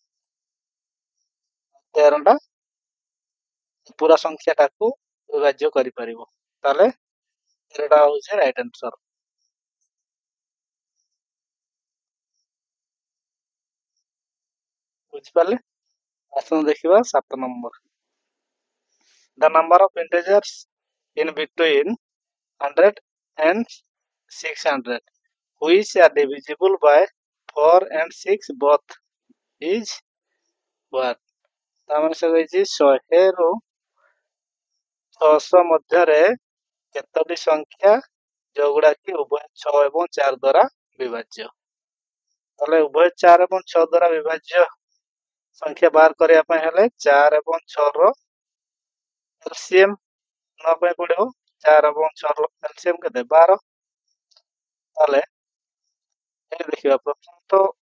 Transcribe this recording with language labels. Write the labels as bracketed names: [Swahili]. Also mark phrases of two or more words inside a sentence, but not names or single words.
[Odia] 13ଟା ପୁରା ସଂଖ୍ୟାଟାକୁ ବିଭାଜ୍ୟ କରିପାରିବ ତାହେଲେ 13ଟା ହଉଛି [English] right answer [Odia] ବୁଝିପାରିଲେ ଆସନ୍ତୁ ଦେଖିବା 7 ନମ୍ବର [English] the number of integers in between 100 and 600 which are divisible by 4 and 6 both is what [Odia] ତାମାନେ ସେ କହିଛି 100 ରୁ 600 ମଧ୍ୟରେ କେତୋଟି ସଂଖ୍ୟା ଯୋଉଗୁଡା କି ଉଭୟ 6 ଏବଂ 4 ଦ୍ୱାରା ବିଭାଜ୍ୟ ତାହେଲେ ଉଭୟ 4 ଏବଂ 6 ଦ୍ୱାରା ବିଭାଜ୍ୟ ସଂଖ୍ୟା ବାହାର କରିବା ପାଇଁ ହେଲେ 4 ଏବଂ 6 ର ଏଲସିଏମ ନବା ପାଇଁ ପଡିବ 4 ଏବଂ 6 ର ଏଲସିଏମ କେତେ 12 ତାହେଲେ ଏଠି ଦେଖିବା ପ୍ରଥମ ତ